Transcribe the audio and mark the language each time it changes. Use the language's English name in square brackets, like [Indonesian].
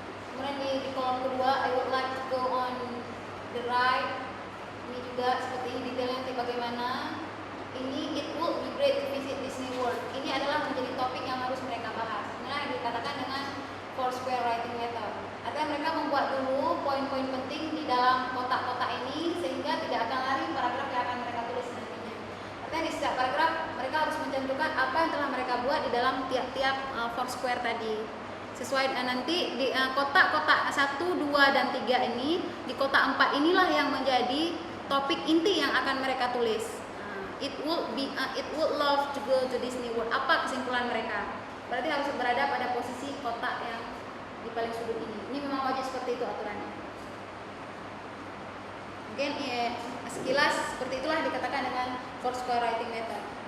[Indonesian] Kemudian di kolom kedua, [English] I would like to go on the right. [Indonesian] Ini juga seperti ini detailnya nanti bagaimana. [English] Ini it would be great to visit Disney World. [Indonesian] Ini adalah menjadi topik yang harus mereka bahas. Inilah yang dikatakan dengan Foursquare Writing Method. Artinya mereka membuat dulu poin-poin penting di dalam kotak-kotak ini sehingga tidak akan lari paragraf yang akan mereka tulis nantinya. Artinya di setiap paragraf mereka harus mencantumkan apa yang telah mereka buat di dalam tiap-tiap Foursquare tadi. Sesuai nanti di kotak-kotak 1, 2, dan 3 ini, di kotak 4 inilah yang menjadi topik inti yang akan mereka tulis. [English] it would love to go to Disney World. [Indonesian] Apa kesimpulan mereka? Berarti harus berada pada posisi kotak yang di paling sudut ini. Ini memang wajib seperti itu aturannya. Mungkin sekilas seperti itulah dikatakan dengan Foursquare writing method.